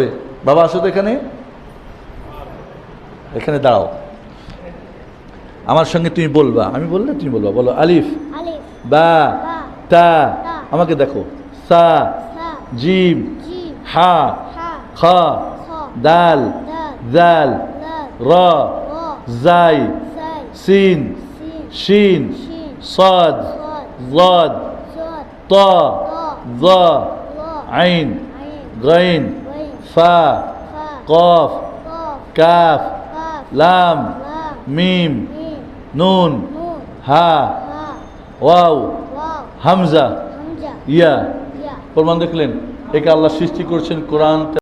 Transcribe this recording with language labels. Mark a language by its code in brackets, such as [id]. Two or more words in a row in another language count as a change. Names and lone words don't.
[bn] বাবা আসো তো এখানে, এখানে দাঁড়াও, আমার সঙ্গে তুমি বলবা, আমি বললে তুমি বলবা। [ar] বলো ألف، باء، تاء, [bn] আমাকে দেখো, [ar] ثاء، جيم, حاء، خاء، دال، ذال، راء، زاي، سين، شين, صاد ضاد ط ظ عين غين فا قاف كاف لام ميم نون ها واو همزة ياء. [bn] প্রমাণ দেখলেন, একে আল্লাহ সৃষ্টি করছেন কোরআন।